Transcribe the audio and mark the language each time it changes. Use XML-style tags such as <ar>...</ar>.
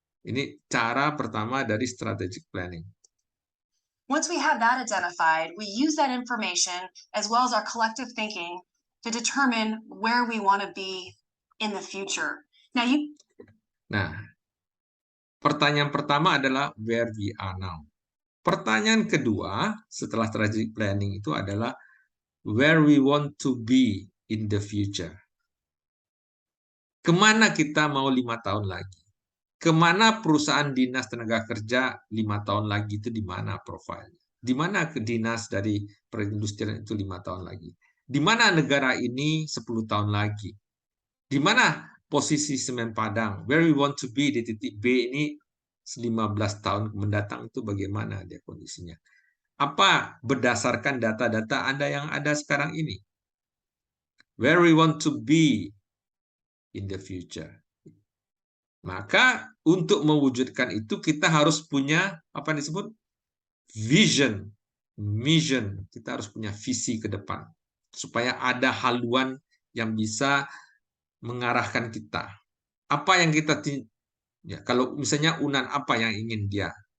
<id>Ini cara pertama dari strategic planning.</id> <en>Once we have that identified, we use that information as well as our collective thinking to determine where we want to be in the future.</en> <id>Nah, pertanyaan pertama adalah</id> <en>where we are now.</en> <id>Pertanyaan kedua setelah strategic planning itu adalah</id> <en>where we want to be in the future.</en> <id>Kemana kita mau 5 tahun lagi? Kemana perusahaan dinas tenaga kerja 5 tahun lagi itu, di mana profilnya? Di mana ke dinas dari perindustrian itu 5 tahun lagi? Di mana negara ini 10 tahun lagi? Di mana posisi Semen Padang?</id> <en>Where we want to be</en> <id>di titik B ini 15 tahun mendatang itu bagaimana dia kondisinya? Apa berdasarkan data-data Anda yang ada sekarang ini?</id> <en>Where we want to be in the future.</en> <id>Maka untuk mewujudkan itu kita harus punya apa yang disebut vision, mission. Kita harus punya visi ke depan supaya ada haluan yang bisa mengarahkan kita. Apa yang kita ya, kalau misalnya UNAN apa yang ingin dia.</id>